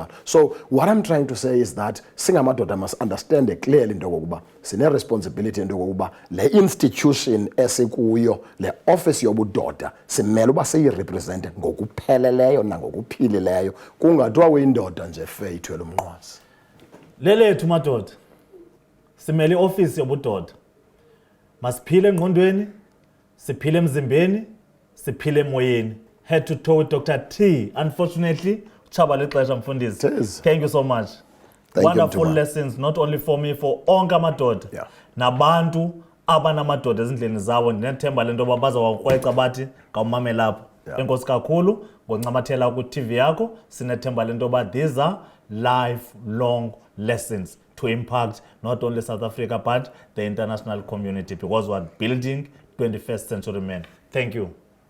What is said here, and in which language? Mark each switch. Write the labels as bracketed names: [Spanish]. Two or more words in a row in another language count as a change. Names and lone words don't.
[English] So what I'm trying to say is that [Xhosa] singamadoda [English] must understand clearly into [Xhosa] yokokuba sine-responsibility into yokokuba le institution esikuyo, le office yobudoda, simele uba siyirepresente ngokupheleleyo nangokuphilileyo, kungathiwa uyindoda nje fe ithwele umnqwazi. Lelethu madoda, simele i-office yobudoda. Masiphile engqondweni, siphile emzimbeni, siphile emoyeni. [English] Head to toe with Dr. T. Unfortunately, [Xhosa] uchaba lexesha mfundisi. [English] Thank you so much. Wonderful lessons, not only for me, for [Xhosa] onke amadoda. Nabantu abanamadoda ezindleni zabo, ndinethemba lento yoba bazawukrweca bathi ngawumamela apho. Enkosi kakhulu ngoncamathela ku-TV yakho. Sinethemba lento yoba [English] these are lifelong lessons to impact not only South Africa but the international community because we are building 21st century men. Thank you.